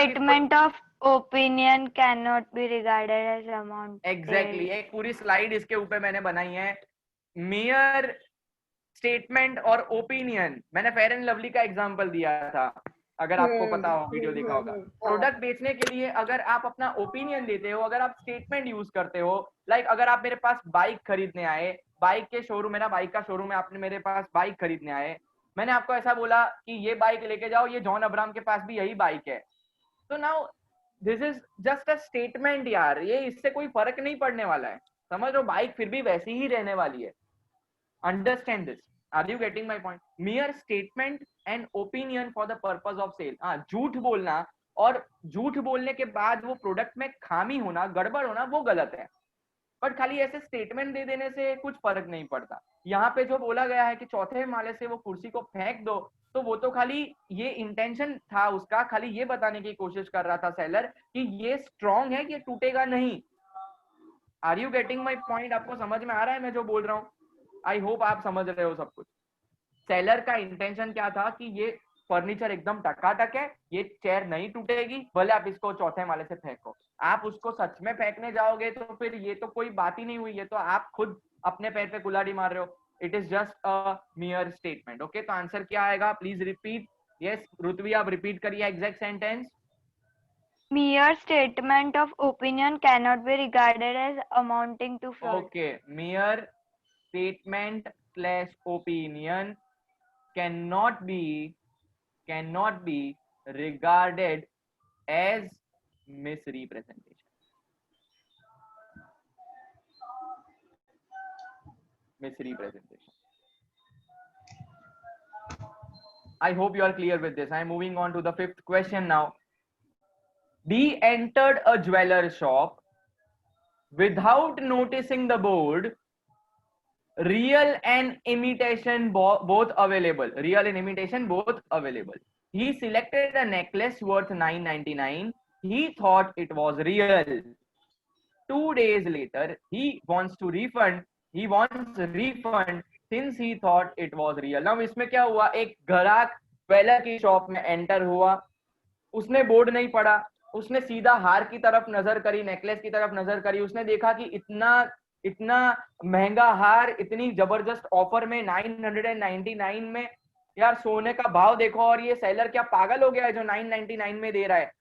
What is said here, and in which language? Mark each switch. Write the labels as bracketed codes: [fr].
[en] statement of opinion cannot be regarded as amount. Exactly. [hi] एक पूरी slide इसके ऊपर मैंने बनाई है. mere स्टेटमेंट और ओपिनियन, मैंने फेयर एंड लवली का एग्जांपल दिया था, अगर आपको पता हो, वीडियो देखा होगा. प्रोडक्ट बेचने के लिए अगर आप अपना ओपिनियन देते हो, अगर आप स्टेटमेंट यूज करते हो, लाइक अगर आप मेरे पास बाइक खरीदने आए, बाइक के शोरूम, मेरा बाइक का शोरूम है, आपने मेरे पास बाइक खरीदने आए, मैंने आपको ऐसा बोला कि ये बाइक लेके जाओ, ये जॉन अब्राहम के पास भी यही बाइक है. तो [en] now this is just a statement [hi] यार, ये इससे कोई फर्क नहीं पड़ने वाला है, समझ लो. बाइक फिर भी वैसी ही रहने वाली है. [en] Understand this. Are you getting my point? Mere statement and opinion for the purpose of sale. [hi] हाँ, झूठ बोलना और झूठ बोलने के बाद वो प्रोडक्ट में खामी होना, गड़बड़ होना, वो गलत है. बट खाली ऐसे स्टेटमेंट दे देने से कुछ फर्क नहीं पड़ता. यहाँ पे जो बोला गया है कि चौथे माले से वो कुर्सी को फेंक दो, तो वो तो खाली ये इंटेंशन था उसका, खाली ये बताने की कोशिश कर रहा था सेलर कि ये स्ट्रॉन्ग है, कि ये टूटेगा नहीं. [en] Are you getting my point? [hi] आपको समझ में आ रहा है मैं जो बोल रहा हूँ? [en] I hope [hi] आप समझ रहे हो सब कुछ. सेलर का इंटेंशन क्या था कि ये फर्नीचर एकदम टकाटक है, ये चेयर नहीं टूटेगी, भले आप इसको चौथे माले से फेंको. आप उसको सच में फेंकने जाओगे तो फिर ये तो कोई बात ही नहीं हुई, ये तो आप खुद अपने पैर पे कुल्हाड़ी मार रहे हो. [en] It is just a mere statement. Okay, [hi] तो आंसर क्या आएगा? [en] Please repeat. [hi] यस ऋत्वी, आप रिपीट करिए exact sentence. [en] Mere statement of opinion cannot be regarded as amounting to fraud. Okay, mere statement slash opinion cannot be regarded as misrepresentation. I hope you are clear with this. I am moving on to the fifth question now. D entered a jeweler shop without noticing the board real and imitation both available. Real and imitation both available. He selected a necklace worth $9.99. He thought it was real. 2 days later, he wants refund since he thought it was real. [hi] Now इसमें क्या हुआ, एक ग्राहक jeweller की shop में enter हुआ, उसने board नहीं पढ़ा, उसने सीधा हार की तरफ नजर करी, नेकलेस की तरफ नजर करी, उसने देखा कि इतना महंगा हार इतनी जबरदस्त ऑफर में 999 में, यार सोने का भाव देखो, और ये सेलर क्या पागल हो गया है जो 999 में दे रहा है।